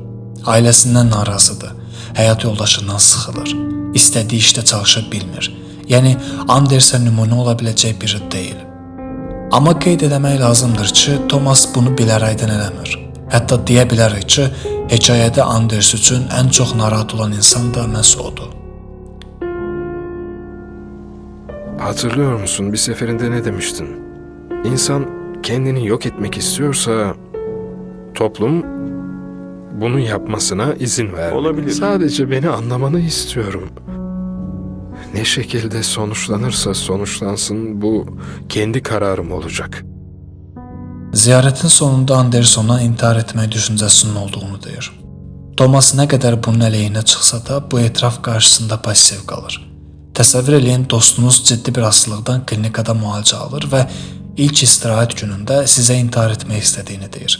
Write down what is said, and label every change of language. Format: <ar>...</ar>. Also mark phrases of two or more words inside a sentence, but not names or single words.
<az>Ailəsindən narazıdır, həyat yoldaşından sıxılır, istədiyi işdə çalışa bilmir, Yəni Andersə nümunə ola biləcək biri deyil. Amma qeyd etmək lazımdır ki, Thomas bunu bilərəkdən eləmir. Hətta deyə bilərik ki, hekayədə Anders üçün ən çox narahat olan insan da məhz odur.</az> <tr>Hatırlıyor musun, bir seferinde ne demiştin? İnsan kendini yok etmek istiyorsa toplum bunu yapmasına izin vermeli. Olabilir. Sadece beni anlamanı istiyorum. Ne şekilde sonuçlanırsa sonuçlansın, bu kendi kararım olacak.</tr> <az>Ziyarətin sonunda Anders ona intihar etmək düşüncəsinin olduğunu deyir. Thomas nə qədər bunun əleyhinə çıxsa da, bu etiraf qarşısında pasiv qalır. Təsəvvür eləyin, dostunuz ciddi bir hastalıqdan klinikada müalicə alır və ilk istirahət günündə sizə intihar etmək istədiyini deyir.</az>